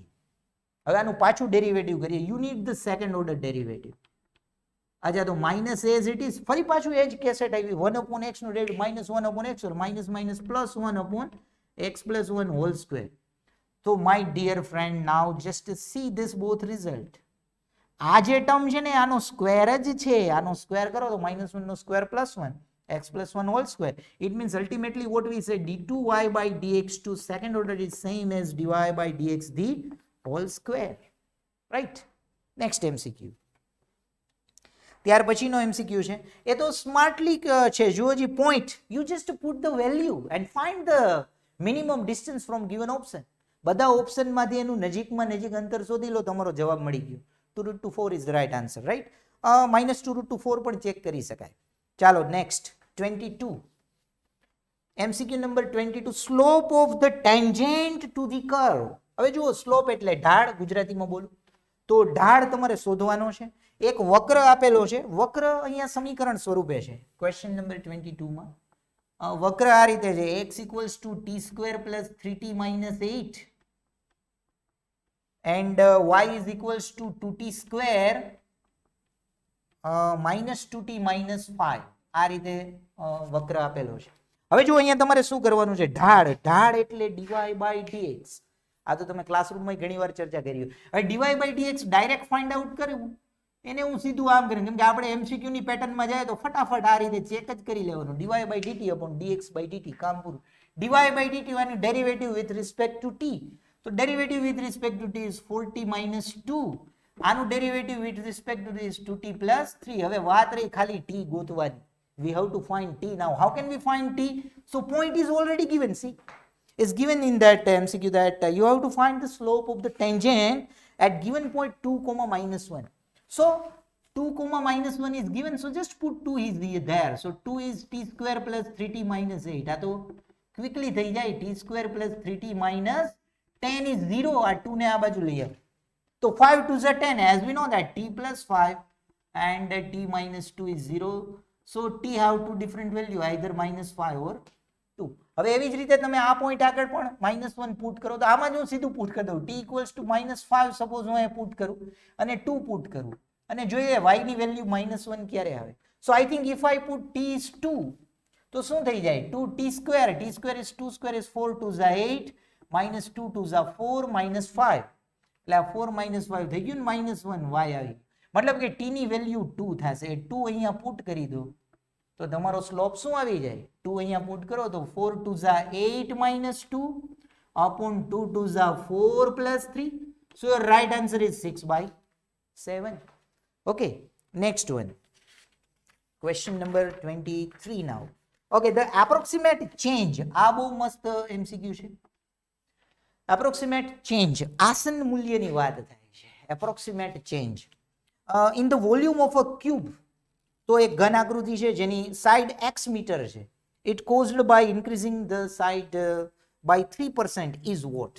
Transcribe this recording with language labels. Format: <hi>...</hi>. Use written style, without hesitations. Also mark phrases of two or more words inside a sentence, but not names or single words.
<gu>હવે આનું પાછું ડેરિવેટિવ કરીએ</gu> <en>you need the second order derivative.</en> <gu>અચ્છા તો</gu> <en>minus as it is</en> <gu>ફરી પાછું એ જ કેસેટ આવી</gu> <en>1 upon x</en> <gu>નું</gu> <en>ડેરિવેટિવ minus 1 upon x or minus minus plus 1 upon x plus 1 whole square. So my dear friend now just see this both result.</en> <gu>આ જે ટર્મ છે ને આનો સ્ક્વેર જ છે આનો સ્ક્વેર કરો તો -1 નો સ્ક્વેર +1</gu> <en>x plus 1 whole square. It means ultimately what we say d2y by dx2 second order is same as dy by dx the whole square. Right? Next MCQ.</en> <gu>ત્યાર પછીનો MCQ છે એ તો સ્માર્ટલી છે જુઓ</gu> <en>G point you just put the value and find the minimum distance from given option.</en> <gu>બધા ઓપ્શનમાંથી એનું નજીકમાં નજીક અંતર શોધી લો તમારો જવાબ મળી ગયો 2√4</gu> <en>is the right answer right.</en> <gu>-2√4 પણ ચેક કરી શકાય. ચાલો નેક્સ્ટ 22 MCQ નંબર 22</gu> <en>slope of the tangent to the curve.</en> <gu>હવે જુઓ સ્લોપ એટલે ઢાળ ગુજરાતીમાં બોલું તો ઢાળ તમારે શોધવાનો છે. એક વક્ર આપેલો છે વક્ર અહીંયા સમીકરણ સ્વરૂપે છે ક્વેશ્ચન નંબર 22 માં વક્ર આ રીતે છે</gu> <en>x equals to t² plus 3t minus 8 and y is equals to 2t square minus 2t minus 5</en> <gu>આ રીતે વક્ર આપેલો છે. હવે જો અહીંયા તમારે શું કરવાનું છે ઢાળ ઢાળ એટલે</gu> <en>dy by dx.</en> <gu>આ તો તમે ક્લાસરૂમમાં ઘણી વાર ચર્ચા કરી. હવે</gu> <en>dy by dx direct find out</en> <gu>કરવું એને હું સીધું આમ કરીને કેમ કે આપણે MCQ ની પેટર્નમાં જાય તો ફટાફટ આ રીતે ચેક જ કરી લેવાનું</gu> <en>dy by dt upon dx by dt</en> <gu>કામ પૂરું.</gu> <en>dy by dt નું derivative with respect to t તો derivative with respect to t is 4t minus 2 આનું derivative with respect to t is 2t plus 3.</en> <gu>હવે વાત રહી ખાલી t ગોતવાની.</gu> <en>We have to find t now. How can we find t? So point is already given. See, is given in that MCQ that you have to find the slope of the tangent at given point 2 comma minus 1. So 2 comma minus 1 is given, so just put 2 is there. So 2 is t square plus 3t minus 8.</en> <gu>આ તો ક્વિકલી થઈ જાય.</gu> <en>t square plus 3t minus 10 is 0.</en> <gu>આ 2 ને આ બાજુ લઈ આવ તો</gu> <en>5 2 is 10, as we know that t plus 5 and t minus 2 is 0. So t have two different value, either minus 5 or 2.</en> <gu>હવે એવી જ રીતે તમે આ પોઈન્ટ આગળ પણ -1 પુટ કરો તો આમાં જ હું સીધું પુટ કરી દઉં.</gu> <en>t equals to -5</en> <gu>સપોઝ હું અહીંયા પુટ કરું અને 2 પુટ કરું અને જોઈએ y ની વેલ્યુ -1 ક્યારે આવે.</gu> <en>so I think if I put t is 2</en> <gu>તો શું થઈ જાય</gu> <en>2t square, t square is 2 square is 4 2 is 8 minus 2 2 is 4 minus 5 એટલે 4 minus 5</en> <gu>થઈ ગયું ને</gu> <en>-1 y આવી.</en> <gu>મતલબ કે t ની વેલ્યુ 2 થશે. 2 અહીંયા પુટ કરી દો તો તમારો સ્લોપ શું આવી જાય 2 અહીંયા પુટ કરો તો</gu> <en>4 2 is 8 minus 2 upon 2 2 is 4 plus 3. So your right answer is 6/7. Okay, next one. Question number 23 now. Okay, the approximate change.</en> <gu>આ બહુ મસ્ત MCQ છે.</gu> <en>Approximate change</en> <gu>આસન મૂલ્યની વાત થાય છે.</gu> <en>Approximate change in the volume of a cube.</en> <gu>તો એક ઘન આકૃતિ છે જેની સાઇડ x મીટર છે.</gu> <en>It caused by increasing the side by 3% is what?</en>